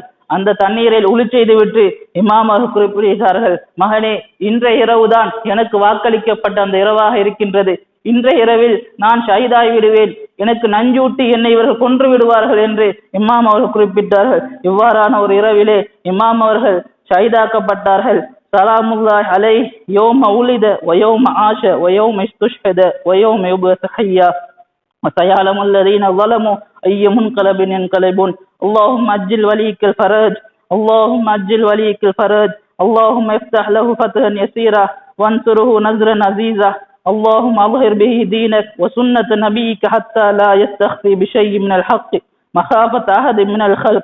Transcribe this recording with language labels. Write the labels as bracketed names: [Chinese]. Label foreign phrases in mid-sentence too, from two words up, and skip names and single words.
[Tamil] அந்த தண்ணீரில் உளு செய்துவிட்டு இமாம் அவர்கள் குறிப்பிடுகிறார்கள், மகனே, இன்றைய இரவுதான் எனக்கு வாக்களிக்கப்பட்ட அந்த இரவாக இருக்கின்றது, இன்றைய இரவில் நான் ஷஹீதாகி விடுவேன், எனக்கு நஞ்சூட்டி என்னை இவர்கள் கொன்று விடுவார்கள் என்று இமாம் அவர்கள் குறிப்பிட்டார்கள். இவ்வாறான ஒரு இரவிலே இமாம் அவர்கள் ஷஹீதாக்கப்பட்டார்கள். [Arabic] سلام الله عليه يوم ولد ويوم عاش ويوم استشهد ويوم يبعث حيا وسيعلم الذين ظلموا أي منقلب ينقلبون. اللهم أجل وليك الفرج، اللهم أجل وليك الفرج، اللهم افتح له فتحا يسيرا وانصره نصرا عزيزا، اللهم أظهر به دينك وسنة نبيك حتى لا يستخفي بشيء من الحق مخافة أحد من الخلق.